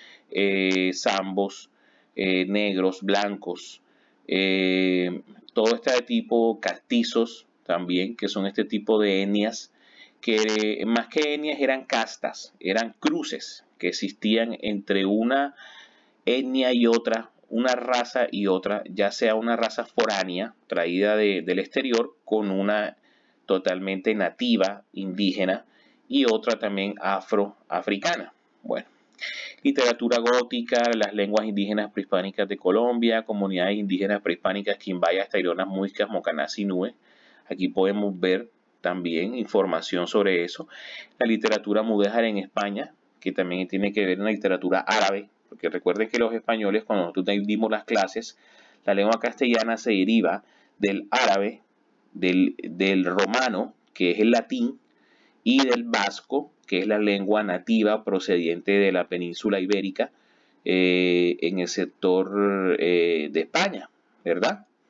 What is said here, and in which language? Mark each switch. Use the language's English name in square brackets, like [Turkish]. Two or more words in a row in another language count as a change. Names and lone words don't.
[Spanish] zambos, negros, blancos, todo este tipo, castizos también, que son este tipo de etnias, que más que etnias eran castas, eran cruces que existían entre una etnia y otra, una raza y otra, ya sea una raza foránea traída del exterior con una totalmente nativa, indígena, y otra también afroafricana. Bueno. Literatura gótica, las lenguas indígenas prehispánicas de Colombia, comunidades indígenas prehispánicas, quimbayas, taironas, muiscas, mocanás y nubes. Aquí podemos ver también información sobre eso. La literatura mudéjar en España, que también tiene que ver con la literatura árabe, porque recuerden que los españoles, cuando nosotros dimos las clases, la lengua castellana se deriva del árabe, del romano, que es el latín, y del vasco, que es la lengua nativa procedente de la península ibérica en el sector de España, ¿verdad?